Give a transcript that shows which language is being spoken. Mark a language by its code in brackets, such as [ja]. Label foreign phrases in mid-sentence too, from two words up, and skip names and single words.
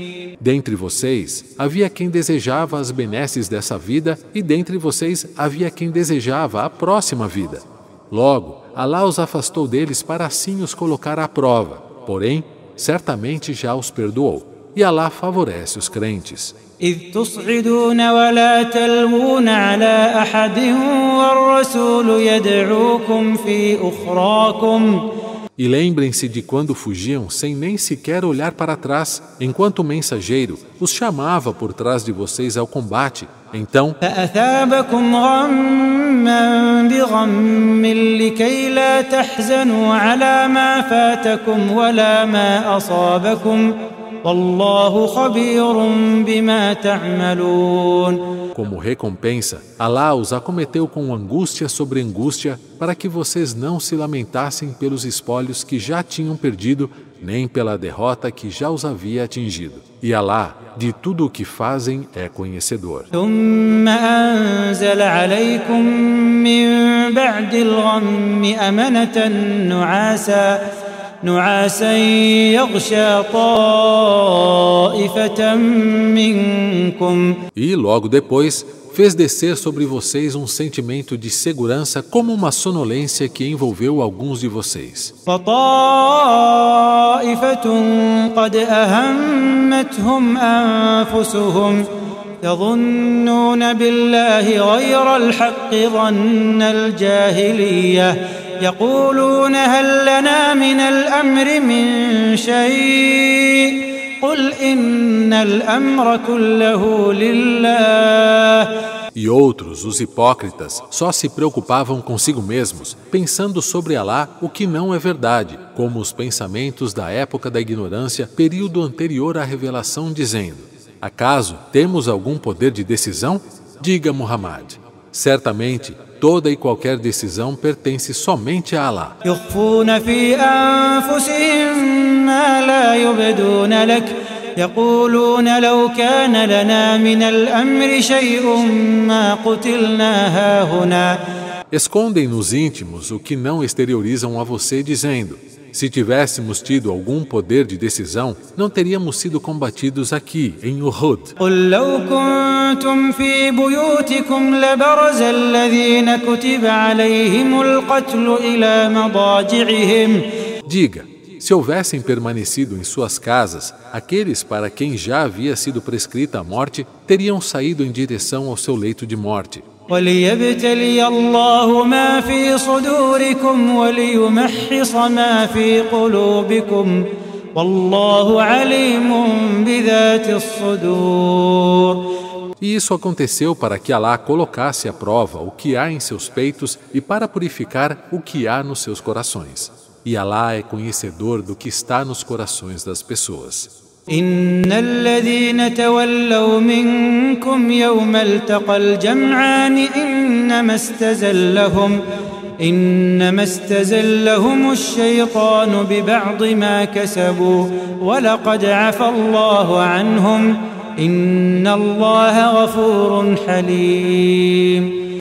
[pt] Dentre vocês havia quem desejava as benesses dessa vida e dentre vocês havia quem desejava a próxima vida. Logo, Alá os afastou deles para assim os colocar à prova. Porém, certamente já os perdoou. E Alá favorece os crentes. [ar] إذ تصعدون ولا تلوون على أحد والرسول يدعوكم في أخراكم. [pt] E lembrem-se de quando fugiam sem nem sequer olhar para trás, enquanto o mensageiro os chamava por trás de vocês ao combate. Então, [ar] فأثابكم غما بغم لكي لا تحزنوا على ما فاتكم ولا ما أصابكم والله خبير بما تعملون. [pt] como recompensa, Alá os acometeu com angústia sobre angústia para que vocês não se lamentassem pelos espólios que já tinham perdido, nem pela derrota que já os havia atingido. E Alá, de tudo o que fazem, é conhecedor. [ar] ثم أنزل عليكم من بعد الغم أمنة نعاسا يغشى طائفة منكم. [pt] E logo depois fez descer sobre vocês um sentimento de segurança como uma sonolência que envolveu alguns de vocês. [ar] فطائفة قد أهمتهم أنفسهم يظنون بالله غير الحق ظن الجاهلية يقولون هل لنا من الأمر من شيء قل إن الأمر كله لله. [pt] E outros, os hipócritas, só se preocupavam consigo mesmos, pensando sobre Alá o que não é verdade, como os pensamentos da época da ignorância, período anterior à revelação, dizendo: acaso temos algum poder de decisão? Diga, Muhammad, certamente toda e qualquer decisão pertence somente a Alá. [ar] يخفون في أنفسهم ما لا يبدون لك يقولون لو كان لنا من الأمر شيء ما قتلنا هاهنا. [pt] Escondem nos íntimos o que não exteriorizam a você, dizendo: se tivéssemos tido algum poder de decisão, não teríamos sido combatidos aqui, em Uhud. [ar] قل لو كنتم في بيوتكم لبرز الذين كتب عليهم القتل إلى مضاجعهم. [pt] Diga, se houvessem permanecido em suas casas, aqueles para quem já havia sido prescrita a morte teriam saído em direção ao seu leito de morte. [ar] وليبتلي الله ما في صدوركم وليمحص ما في قلوبكم والله عليم بذات الصدور. [pt] E isso aconteceu para que Alá colocasse à prova o que há em seus peitos e para purificar o que há nos seus corações. E Alá é conhecedor do que está nos corações das pessoas. [ar] إن الذين تولوا منكم يوم التقى الجمعان إنما استزلهم الشيطان ببعض ما كسبوا ولقد عفى الله عنهم إن الله غفور حليم.